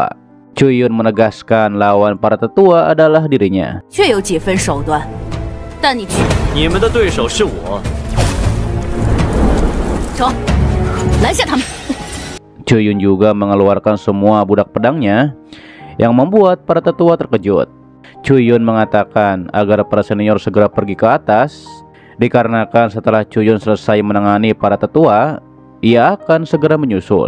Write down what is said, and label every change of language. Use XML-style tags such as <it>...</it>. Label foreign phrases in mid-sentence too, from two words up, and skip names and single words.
<id>Chuyun menegaskan lawan para tetua adalah dirinya.</id> <zh>确有几分手段，但你去，你们的对手是我。走，拦下他们。</zh> <id>Chuyun juga mengeluarkan semua budak pedangnya yang membuat para tetua terkejut. Chuyun mengatakan agar para senior segera pergi ke atas, dikarenakan setelah Chuyun selesai menangani para tetua, ia akan segera menyusul.</id>